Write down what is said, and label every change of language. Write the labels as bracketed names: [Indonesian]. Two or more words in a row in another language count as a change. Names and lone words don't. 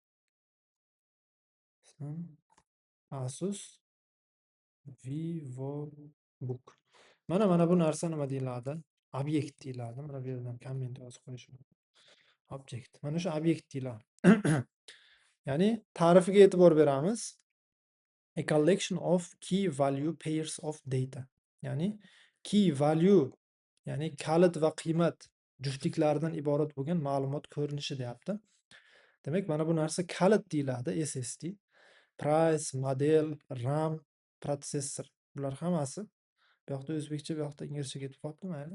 [Uzbek] Asus VivoBook. Mana bu narsa nima deyiladi? Obyekt deyiladi. Mana bu yerdan komment yozib qo'yish mumkin. Object. Mana shu obyekt deyiladi. Ya'ni ta'rifiga e'tibor beramiz. [English] A collection of key value pairs of data. [Uzbek] Ya'ni [English] key value, [Uzbek] ya'ni kalit va qiymat juftliklaridan iborat bo'lgan ma'lumot ko'rinishi deyapti. Demak, mana bu narsa kalit deyiladi, SSD. [English] Price, model, RAM, [Uzbek] protsessor. Bular hammasi bu yoqda o'zbekcha, bu yoqda inglizcha ketib qolibdi, mayli.